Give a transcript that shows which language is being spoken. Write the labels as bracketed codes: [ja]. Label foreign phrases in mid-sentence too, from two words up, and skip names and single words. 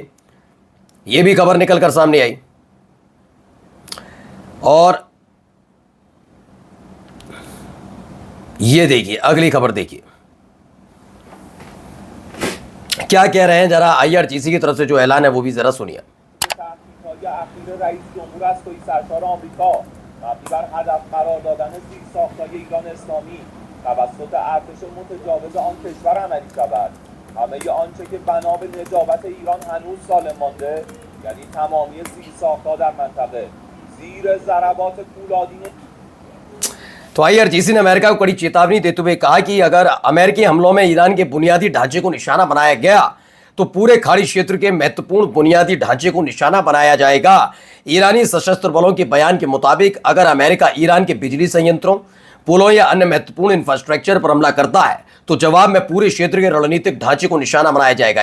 [hi] यह भी खबर निकलकर सामने आई। और ये देखिए अगली खबर, देखिए क्या कह रहे हैं। जरा IRGC की तरफ से जो ऐलान है वो भी जरा सुनिए। [fa] توسط ارتش متجاوز آن کشور عملی شود. همه آنچه که بنا به نجابت ایران هنوز سالم مانده، یعنی تمامی زیرساخت‌ها در منطقه زیر ضربات فولادین। [hi] तो IRGC ने अमेरिका को कड़ी चेतावनी देते हुए कहा कि अगर अमेरिकी हमलों में ईरान के बुनियादी ढांचे को निशाना बनाया गया तो पूरे खाड़ी क्षेत्र के महत्वपूर्ण बुनियादी ढांचे को निशाना बनाया जाएगा। ईरानी सशस्त्र बलों के बयान के मुताबिक अगर अमेरिका ईरान के बिजली संयंत्रों, पुलों या अन्य महत्वपूर्ण इंफ्रास्ट्रक्चर पर हमला करता है तो जवाब में पूरे क्षेत्र के रणनीतिक ढांचे को निशाना बनाया जाएगा।